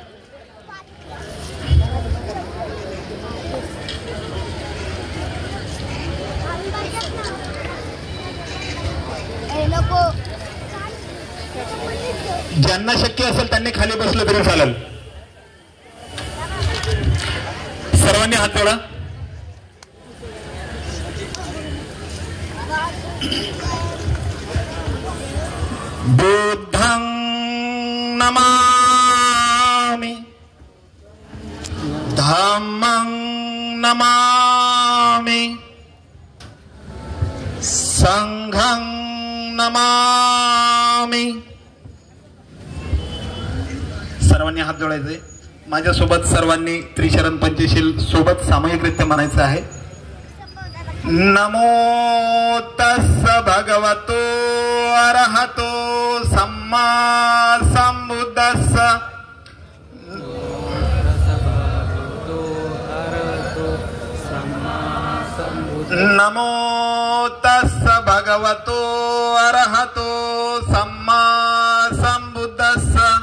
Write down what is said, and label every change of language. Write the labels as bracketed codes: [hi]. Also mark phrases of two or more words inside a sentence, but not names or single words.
[mr] ज्यांना शक्य असेल त्यांनी खाली बसलं तरी चालेल. सर्वांनी हात जोडा. [pi] बुद्धं नमामि, धम्मं नमामि, संघं नमामि. [mr] सर्वांनी हात जोडायचे. माझ्यासोबत सर्वांनी त्रिशरण पंचशील सोबत सामूहिकरित्या म्हणायचं आहे. [pi] नमो तस्स भगवतो अरहतो सम्मा संबुद्धस्स. नमो तस्स भगवतो अरहतो सम्मा संबुद्धस्स.